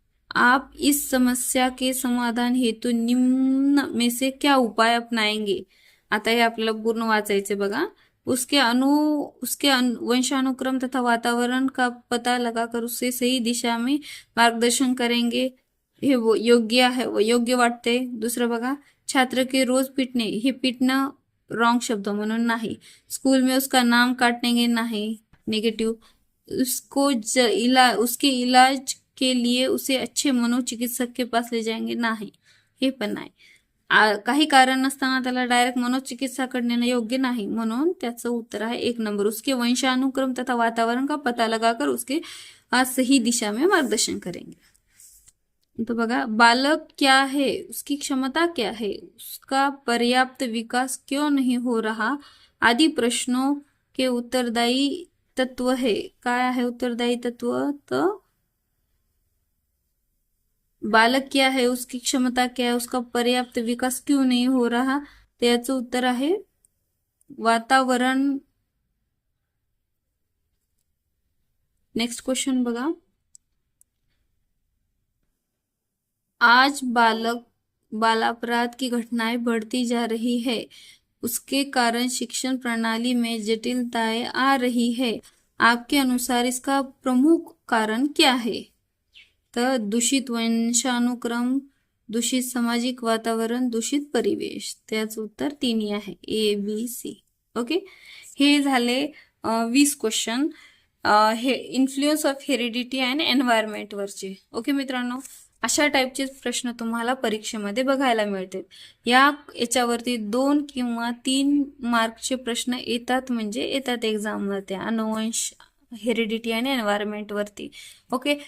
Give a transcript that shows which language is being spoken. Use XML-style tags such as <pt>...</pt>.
<hi>आप इस समस्या के समाधान हेतु निम्न में से क्या उपाय अपनाएंगे?</hi> <mr>आता हे आपल्याला पूर्ण वाचायचे बघा.</mr> <hi>उसके वंशानुक्रम तथा वातावरण का पता लगाकर उससे सही दिशा में मार्गदर्शन करेंगे.</hi> <mr>हे योग्य आहे, योग्य वाटते. दुसरं बघा,</mr> <hi>छात्र के रोज पिटणे,</hi> <mr>हे पिटणं रॉन्ग शब्द म्हणून नाही.</mr> <hi>स्कूल में उसका नाम काटनेंगे,</hi> <mr>नाही, नेगेटिव्ह.</mr> <hi>उसके इलाज के लिए उसे अच्छे मनोचिकित्सक के पास ले जाएंगे,</hi> <mr>नाही, हे पण नाही. काही कारण नसताना त्याला डायरेक्ट मनोचिकित्साकडे नेणं योग्य नाही, म्हणून त्याचं उत्तर आहे 1 नंबर.</mr> <hi>उसके वंशानुक्रम तथा वातावरण का पता लगाकर उसके सही दिशा में मार्गदर्शन करेंगे.</hi> <mr>तो बघा,</mr> <hi>बालक क्या है, उसकी क्षमता क्या है, उसका पर्याप्त विकास क्यों नहीं हो रहा आदि प्रश्नों के उत्तरदायी तत्व है.</hi> <mr>काय आहे उत्तरदायी तत्व?</mr> <hi>तो बालक क्या है, उसकी क्षमता क्या है, उसका पर्याप्त विकास क्यों नहीं हो रहा,</hi> <mr>तर याचं उत्तर आहे वातावरण. नेक्स्ट क्वेश्चन बघा.</mr> <hi>आज बाल अपराध की घटनाएं बढ़ती जा रही है, उसके कारण शिक्षण प्रणाली में जटिलताएं आ रही है. आपके अनुसार इसका प्रमुख कारण क्या है? तर दूषित वंशानुक्रम, दूषित सामाजिक वातावरण, दूषित परिवेश.</hi> <mr>त्याचं उत्तर तिन्ही आहे, ए बी सी. ओके. हे झाले 20 क्वेश्चन, हे</mr> <en>influence of heredity and environment</en> <mr>वरचे. ओके मित्रांनो, अशा टाईपचे प्रश्न तुम्हाला परीक्षेमध्ये बघायला मिळतात. याच्यावरती 2 किंवा 3 मार्कचे प्रश्न येतात, म्हणजे येतात एक्झाममध्ये अनुवंश, हेरिडिटी आणि एन्व्हायरमेंट वरती. ओके.</mr>